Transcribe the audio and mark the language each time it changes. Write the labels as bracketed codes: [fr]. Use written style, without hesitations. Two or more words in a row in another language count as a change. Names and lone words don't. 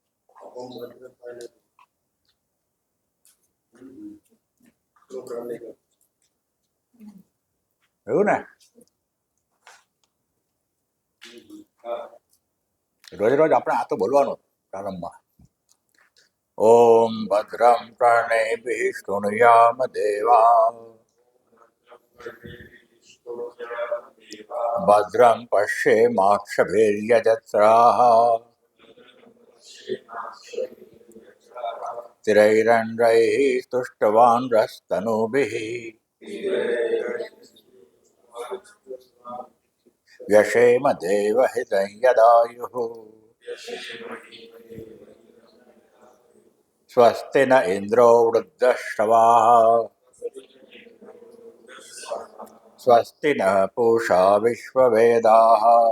[gu] એવું ને રોજ રોજ આપણે આ તો બોલવાનું પ્રારંભમાં [sa] ઓમ ભદ્રમ કર્ણેભિઃ શૃણુયામ દેવાઃ ભદ્રં પશ્યેમાક્ષભીર્યજત્રાઃ स्थिरैरण्डैः तुष्टवानरस्तनूभिः व्यशेम देवहितं यदायुः स्वस्ति न इन्द्रो वृद्धश्रवाः स्वस्ति नः पूषा विश्ववेदाः